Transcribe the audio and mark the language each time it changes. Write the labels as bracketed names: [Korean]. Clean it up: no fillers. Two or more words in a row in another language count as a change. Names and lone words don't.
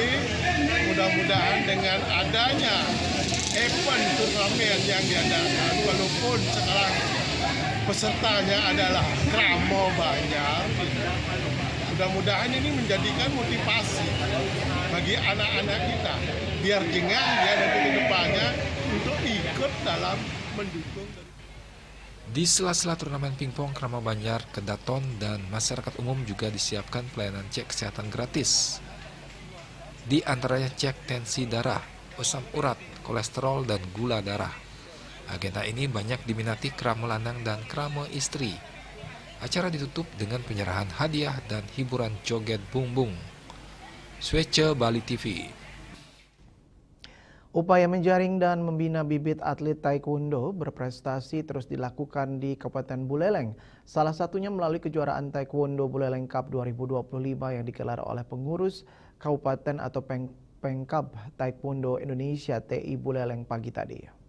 [Indonesian] Mudah-mudahan dengan adanya event turnamen yang diadakan, walaupun sekarang pesertanya adalah Kramo Banjar, mudah-mudahan ini menjadikan motivasi bagi anak-anak kita, biar jengah dia nanti ke depannya untuk ikut dalam mendukung. Di sela-sela turnamen pingpong Krama Banjar, Kedaton, dan masyarakat umum juga disiapkan pelayanan cek kesehatan gratis. Di antaranya cek tensi darah, asam urat, kolesterol, dan gula darah. Agenda ini banyak diminati krama lanang dan krama istri. Acara ditutup dengan penyerahan hadiah dan hiburan joget bungbung. Swece Bali TV. Upaya menjaring dan membina bibit atlet taekwondo berprestasi terus dilakukan di Kabupaten Buleleng. Salah satunya melalui kejuaraan Taekwondo Buleleng Cup 2025 yang digelar oleh pengurus Kabupaten atau Pengkab Taekwondo Indonesia TI Buleleng pagi tadi.